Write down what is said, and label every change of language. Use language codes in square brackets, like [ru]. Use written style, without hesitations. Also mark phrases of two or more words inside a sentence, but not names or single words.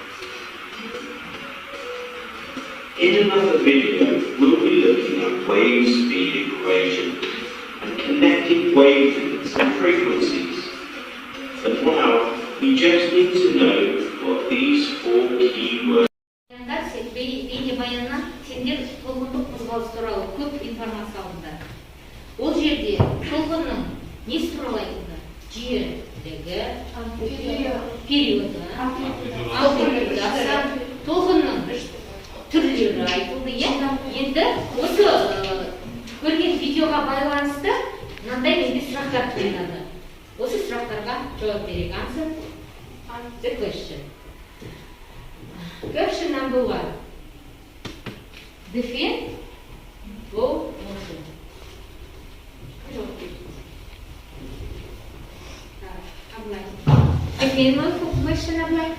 [en] In another video, we'll be looking at wave speed equation and connecting wavelengths and frequencies. But now, we just need to know what these four key words are. [kk] Бейнебаяннан сендер толқындық қозғалыс туралы көп информация алынды. Ол жерде толқынның несі туралы айтылды? Жиілігі, периоды, амплитудасы, толқынның түрлері айтылды. Енді осы көрген видеоға байланысты мынандай менде сұрақтар туындады. Осы сұрақтарға жауап берейік. [en] The question. Question number 1. Define wave motion. Define wave motion, Ablai.